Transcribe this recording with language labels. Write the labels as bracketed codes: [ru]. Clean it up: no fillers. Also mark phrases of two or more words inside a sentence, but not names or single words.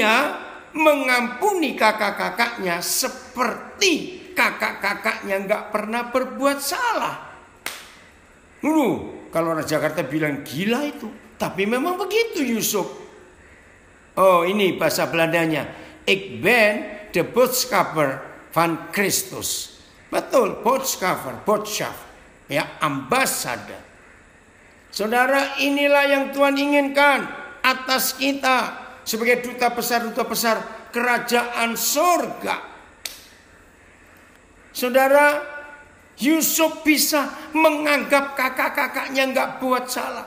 [id] Dia mengampuni kakak-kakaknya seperti kakak-kakaknya nggak pernah berbuat salah. Kalau orang Jakarta bilang gila itu, tapi memang begitu Yusuf. Oh, ini bahasa Belandanya. [nl] Ik ben de boodschapper van Christus. [id] Betul, [nl] boodschapper, boodschap. [id] Ya, ambasador. Saudara, inilah yang Tuhan inginkan atas kita sebagai duta besar kerajaan surga. Saudara, Yusuf bisa menganggap kakak-kakaknya nggak buat salah.